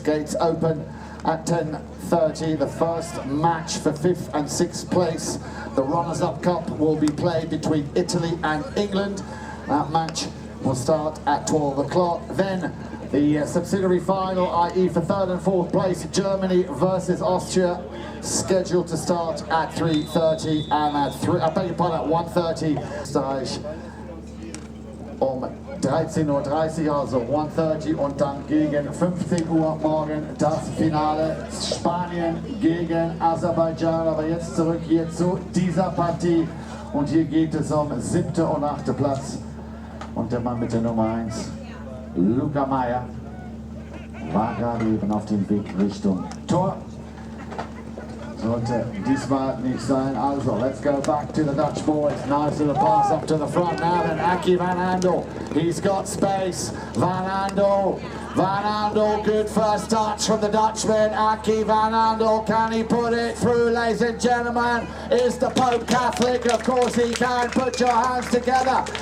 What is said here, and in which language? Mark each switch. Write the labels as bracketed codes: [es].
[en] Gates open at 10:30. The first match for 5th and 6th place, the Runners-Up Cup, will be played between Italy and England. That match will start at 12 o'clock. Then the subsidiary final, i.e. for 3rd and 4th place, Germany versus Austria, scheduled to start at 3:30 and at 1:30. [de] Stage um 13:30 Uhr, also 1:30, und dann gegen 15 Uhr morgen das Finale, Spanien gegen Aserbaidschan. Aber jetzt zurück hier zu dieser Partie, und hier geht es um 7. und 8. Platz. Und der Mann mit der Nummer 1, Luca Meyer, war gerade eben auf dem Weg Richtung Tor. Sollte diesmal nicht sein. [en] Also, let's go back to the Dutch boys. Nice little pass up to the front now. Then Aki Van Andel, he's got space. Van Andel, good first touch from the Dutchman. Aki Van Andel, can he put it through, ladies and gentlemen? Is the Pope Catholic? Of course he can. Put your hands together.